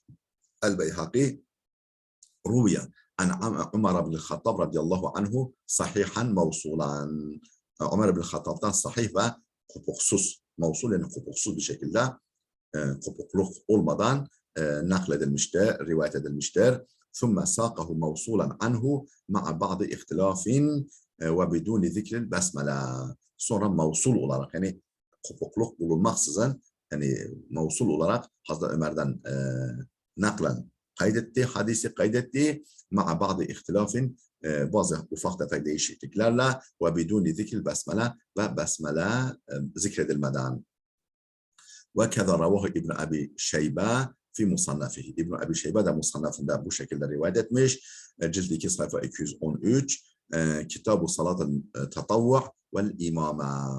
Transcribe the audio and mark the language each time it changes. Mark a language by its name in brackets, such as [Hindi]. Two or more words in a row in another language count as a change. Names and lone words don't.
[Arabic] البيهقي روي عن عمر بن الخطاب رضي الله عنه صحيحا موصولا. [Turkish] Ömer bin Hattab'dan sahih ve kopuksuz, mevsul yani kopuksuz bir şekilde kopukluk olmadan nakledilmiştir, rivayet edilmiştir. [Arabic] ثم ساقه موصولا عنه مع بعض اختلاف وبدون ذكر البسملة. [Turkish] Sonra mevsul olarak yani kopukluk bulunmaksızın yani mevsul olarak Hazreti Ömer'den naklen kaydetti, hadisi kaydetti [Arabic] مع بعض اختلاف [Turkish] bazı ufak tefek değişikliklerle ve [Arabic] بدون ذكر البسملة [Turkish] ve besmele zikredilmeden. [Arabic] وكذا رواه ابن أبي شيبة في مصنفه. [Turkish] İbn Abi Şeybe de musannafında bu şekilde rivayet etmiş. Cilt 2 sayfa 213 Kitab-ı Salat-ı Tatavvu vel İmame.